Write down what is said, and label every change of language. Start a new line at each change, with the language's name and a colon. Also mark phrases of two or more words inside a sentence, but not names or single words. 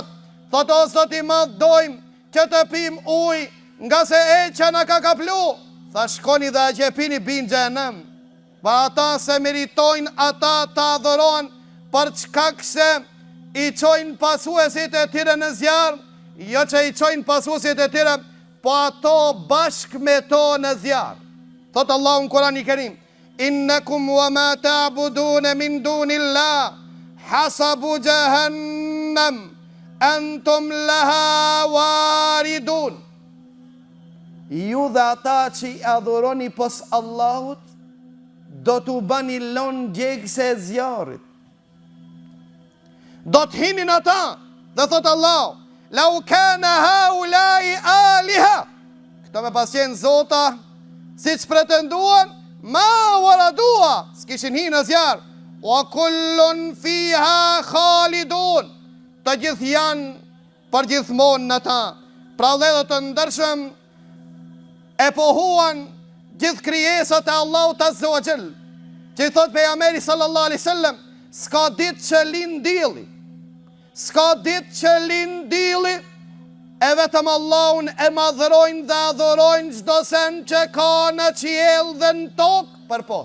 Albanian: Thot o Zot i madh, dojmë që të pim ujë, nga se që na ka kaplu, tha shkoni dhe atje pini bin xhenem. Pa ata se meritojnë ata të adhurohen për çkak se i çojnë pasuesit e tyre në zjarr, jo që i çojnë pasuesit e tyre, po ato bashkë me to në zjarr. Thot Allahu në Kur'an i Kerim:
Arabic: إنكم وما تعبدون من دون الله حصب جهنم أنتم لها واردون.
Albanian: Ju dhe ata që i adhuroni pos Allahut, do t'u bani lon gjegse e zjarit. Do t'hinin ata, dhe thot Allah:
Arabic: لو كان هؤلاء آلهة,
Albanian: këto me pas qenë zota, si që pretenduan,
Arabic: ما وردوها,
Albanian: s'kishin hinë në zjarë,
Arabic: وكل فيها خالدون,
Albanian: të gjithë janë për gjithmonë në ta. Pra dhe të ndërshëm, e pohuan gjithë krijesat e Allahut
Arabic: عز وجل,
Albanian: që i thot pejgamberi
Arabic: صلى الله عليه وسلم:
Albanian: s'ka ditë që lind dielli, s'ka ditë që lind dielli, e vetëm Allahun e madhrojnë dhe adhurojnë çdo sen që ka në qiell dhe në tokë përpos.